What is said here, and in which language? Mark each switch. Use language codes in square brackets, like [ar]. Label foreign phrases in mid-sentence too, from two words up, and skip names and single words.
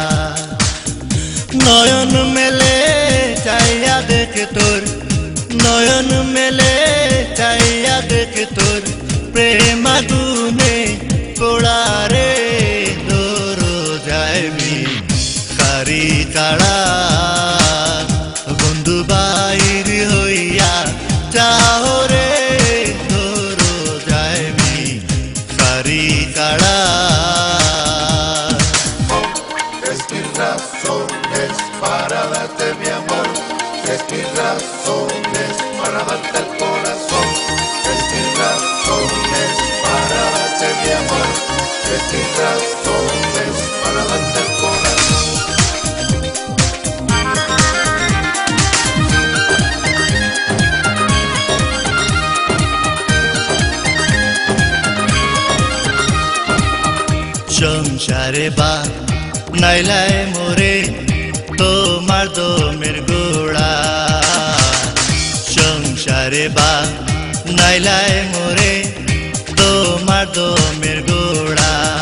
[bn] নয়ন মেলে চাইয়া দেখে তোর, নয়ন মেলে চাইয়া দেখে তোর, প্রেম আগুনে পোড়া রে তোর যাইবি সারি কাড়া বন্ধু বাহির হইয়া যাও রে তোর যাইবি সারি কাড়া। [es] Tres mil razones para darte mi amor, tres mil razones para darte el corazón, tres mil razones para darte mi amor, tres mil razones para darte el corazón. [bn] সংসারে বা নাইলায় মোরে তোমার দমের গোড়া, সংসারে বা নাইলায় মোরে তোমার দমের গোড়া।